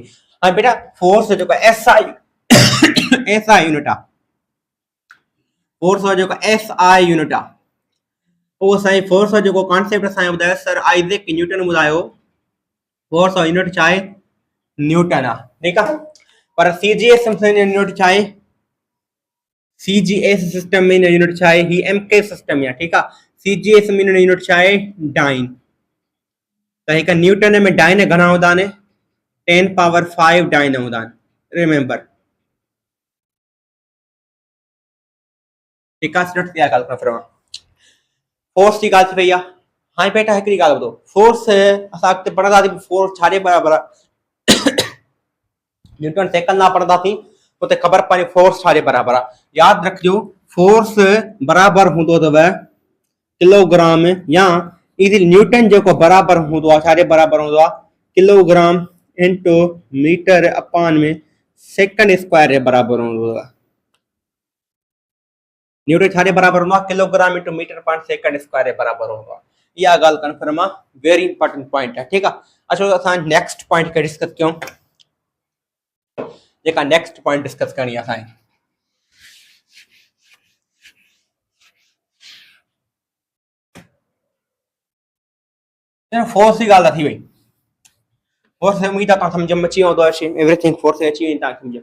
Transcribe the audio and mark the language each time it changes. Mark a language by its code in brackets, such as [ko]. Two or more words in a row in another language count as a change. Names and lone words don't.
[sd] हाणे बेटा फोर्स जो जेको [en] SI unit [sd] आहे, फोर्स जो जेको [en] SI unit [sd] आहे, उहो असांजी फोर्स जो जेको कॉन्सेप्ट असांखे ॿुधायो सर आइज़ैक न्यूटन ॿुधायो, फोर्स जो यूनिट छा आहे, न्यूटन आहे। ठीकु आहे, पर [en] CGS unit [sd] छा आहे, [en] CGS system [sd] में यूनिट छा आहे, ही [en] MK system [sd] आहे। ठीकु आहे, CGS में यूनिट छा आहे, डाइन। त हिकु न्यूटन में डाइन घणा हूंदा आहिनि, 10⁵ डाइन हूंदा आहिनि, रिमेंबर। ठीकु आहे, इहा ॻाल्हि खां फिर फोर्स जी ॻाल्हि थी वई आहे। हाणे बेटा हिकिड़ी ॻाल्हि ॿुधो, फोर्स असां अॻिते पढ़ंदासीं, फोर्स छाजे बराबरि आहे, [en] Newton second law [sd] पढ़ंदासीं, उते ख़बर पवंदी फोर्स छाजे बराबरि आहे। यादि रखिजो, फोर्स बराबरि हूंदो अथव किलोग्राम, या इज़िली न्यूटन जेको बराबरि हूंदो आहे, छाजे बराबरि हूंदो आहे, [en] kilogram into meter upon [sd] में [en] second square [sd] जे बराबरि हूंदो आहे। न्यूटन छाजे बराबरि हूंदो आहे, [en] kilogram into meter upon second square [sd] जे बराबरि हूंदो आहे। इहा ॻाल्हि कंफर्म आहे, [en] very important point [sd] आहे। ठीकु आहे, अचो असां [en] next point [sd] खे डिस्कस कयूं, जेका [en] next point discuss [sd] करणी आहे असांखे। फोर्स जी ॻाल्हि थी वई, फोर्स उम्मीद आहे तव्हां सम्झ में अची वेंदो आहे, [en] everything force [sd] अची वई तव्हां सम्झ।